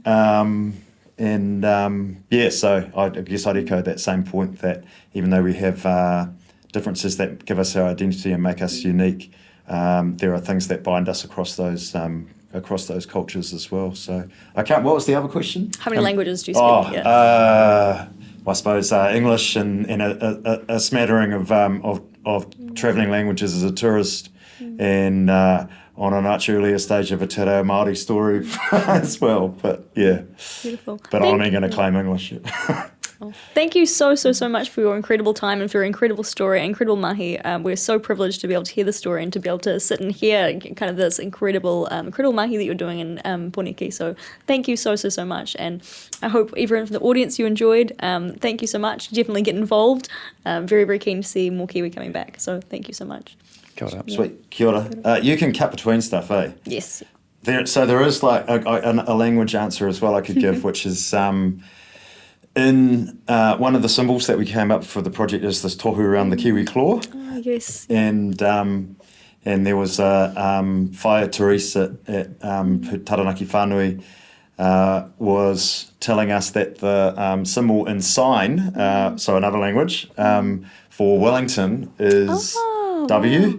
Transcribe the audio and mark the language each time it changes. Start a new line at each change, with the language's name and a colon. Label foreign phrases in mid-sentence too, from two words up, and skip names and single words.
English: So I guess I'd echo that same point, that even though we have differences that give us our identity and make us unique, there are things that bind us across those cultures as well. So what was the other question? How many languages do you speak? I suppose English and a smattering of travelling languages as a tourist, and on a much earlier stage of a
Māori: te reo Māori
English: story as well. But yeah, Beautiful. But I'm only going to claim English. Well, thank you so much for your incredible time and for your incredible story, incredible mahi. We're so privileged to be able to hear the story and to be able to sit and hear kind of this incredible mahi that you're doing in Poneke. So thank you so much. And I hope everyone from the audience you enjoyed. Thank you so much. Definitely get involved. Very, very keen to see more Kiwi coming back. So thank you so much.
Māori: Kia ora. Sweet. Kia ora.
English: You can cut between stuff, eh? Yes. There is like a language answer as well I could give, which is in one of the symbols that we came up for the project is this tohu around the kiwi claw. Oh, yes. And there was a Whaia Therese at Taranaki Whanui was telling us that the symbol in sign, so another language, for Wellington is W,